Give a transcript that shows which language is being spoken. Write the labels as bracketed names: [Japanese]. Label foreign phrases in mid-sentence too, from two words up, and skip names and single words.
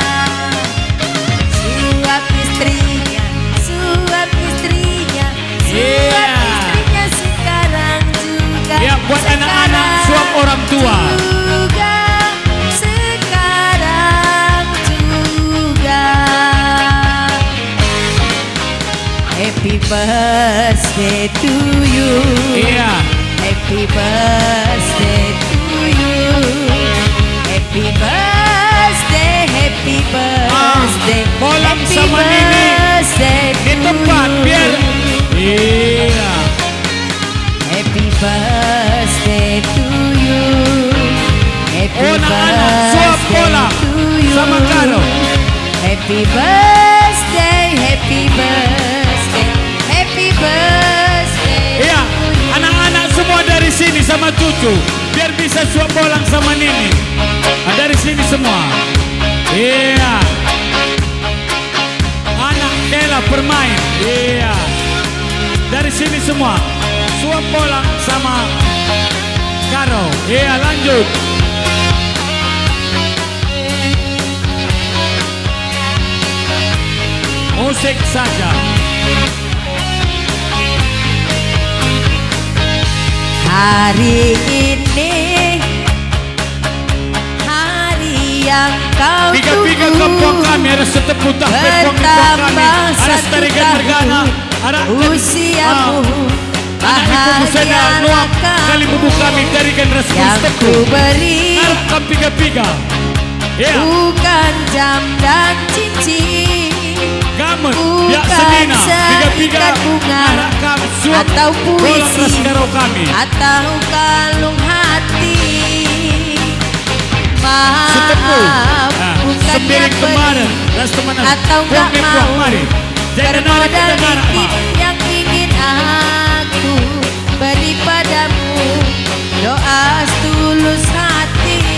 [Indonesian] Suap istrinya, suap istrinya, suap istrinya sekarang juga. Ya, buat anak-anak suap orang tua. Juga, sekarang juga. [English] Happy birthday to you. [Indonesian] Iya. [English] Happy birthday to you. Happy birthday, happy birthday. [Indonesian] bolang [English] happy [Indonesian] sama Nini. [English] birthday [Indonesian] Di [English] to [Indonesian] tempat [English] you. [Indonesian] biar. Iya. [English] Happy birthday to you. Happy [Indonesian] Oh, anak-anak, suap bola [English] birthday to you. [Indonesian] sama Karo. [English] Happy birthday, happy birthday, happy birthday. [Indonesian] Iya, anak-anak semua dari sini sama cucu, biar bisa suap bolang sama Nini. Nah, dari sini semua. Iya. Anak Kela bermain. Iya. Dari sini semua. Suap bolang sama Karo. Iya, lanjut. Musik saja. Hari ini hari yang kau Tiga-tiga tunggu. [Batak Karo] kampung kami ada setepuk tah pepong kami. Ada setarikan mergana. Ada [Indonesian] usiamu [Batak Karo] anak ibu busana nuak kali bubu kami tarikan resmi [Indonesian] yang ku [Batak Karo] setepuk. [Indonesian] beri [Batak Karo] Ngarap piga-piga. [Indonesian] Ya, bukan jam dan cincin, gamen. bukan Ya, [Batak Karo] senina. Piga-piga. [Indonesian] seikat bunga [Batak Karo] Ngarap kami suap. [Indonesian] atau [Batak Karo] Bolang [Indonesian] puisi [Batak Karo] raskarau kami. [Indonesian] atau kalung hati. [Batak Karo] Setepuk. [Indonesian] Maaf, Nah, bukan sembiring yang kemarin. beri [Batak Karo] Ras teman [Indonesian] atau nggak mau mari. Jangan bermodal kita ngarap dikit mak. yang ingin aku beri padamu, doa tulus hati.